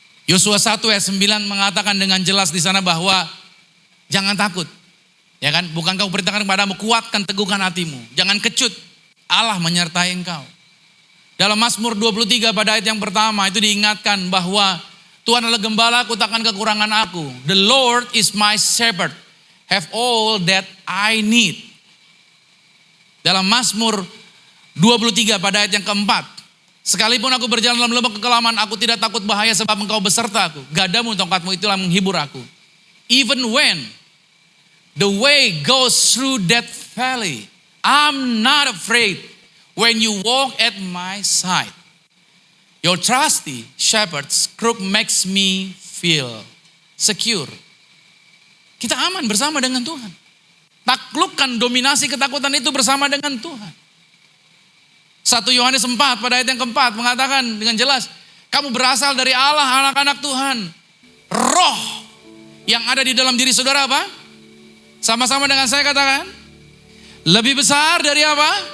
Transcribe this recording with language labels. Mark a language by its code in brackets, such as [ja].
[id] Yosua 1 ayat 9 mengatakan dengan jelas di sana bahwa jangan takut. Ya kan? Bukankah aku perintahkan kepadamu, kuatkan, teguhkan hatimu. Jangan kecut. Allah menyertai engkau. Dalam Mazmur 23 pada ayat yang pertama itu diingatkan bahwa Tuhan adalah gembalaku, takkan kekurangan aku. [en] The Lord is my shepherd, have all that I need. [id] Dalam Mazmur 23 pada ayat yang keempat, sekalipun aku berjalan dalam lembah kekelaman, aku tidak takut bahaya sebab engkau besertaku. Gadamu, tongkatmu itulah menghibur aku. [en] Even when the way goes through that valley, I'm not afraid. When you walk at my side, your trusty shepherd's crook makes me feel secure. [id] Kita aman bersama dengan Tuhan. Taklukkan dominasi ketakutan itu bersama dengan Tuhan. 1 Yohanes 4 pada ayat yang keempat mengatakan dengan jelas, kamu berasal dari Allah, anak-anak Tuhan. Roh yang ada di dalam diri saudara apa? Sama-sama dengan saya katakan, lebih besar dari apa?